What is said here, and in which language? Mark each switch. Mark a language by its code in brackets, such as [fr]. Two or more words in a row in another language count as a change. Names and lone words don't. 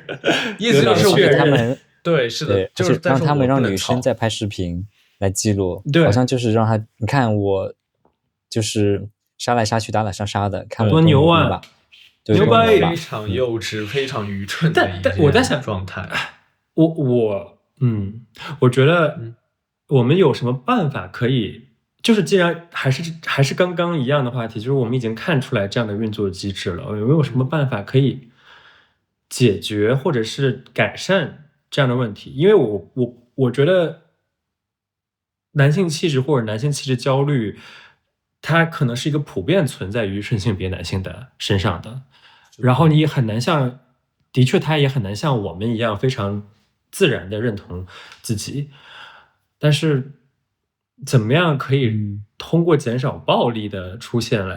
[zh] 意思就是他們對，是的，就是讓他們讓女生在拍視頻來記錄，對，好像就是讓他你看我就是殺來殺去打打殺殺的，看我多牛啊，牛掰，非常幼稚、非常愚蠢的一件我在想狀態。我覺得我們有什麼辦法可以，就是既然還是剛剛一樣的話題，就是我們已經看出來這樣的運作機制了，有沒有什麼辦法可以解決或者是改善這樣的問題？因為我覺得男性氣質或者男性氣質焦慮，它可能是一個普遍存在於順性別男性的身上的，然後你也很難像，的確他也很難像我們一樣非常自然的認同自己，但是怎麼樣可以通過減少暴力的出現來？